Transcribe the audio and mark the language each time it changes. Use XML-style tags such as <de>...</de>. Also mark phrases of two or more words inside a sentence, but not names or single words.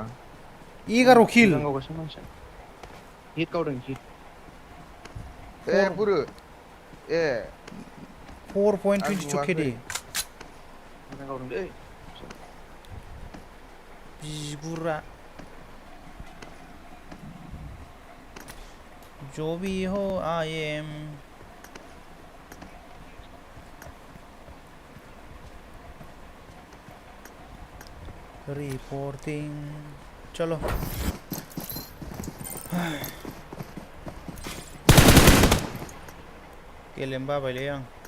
<en>11 किल</en> <brx>गावगासिनो मानसिया हिट गावदों हिट ए बुरु ए</brx> <en>4.22 KD</en> <brx>गावदों दै</brx> <hi>बिगुरा जो भी हो</hi> <en>I am reporting</en> <hi>चलो</hi> <brx>गेलेनो बाबायलै आं</brx>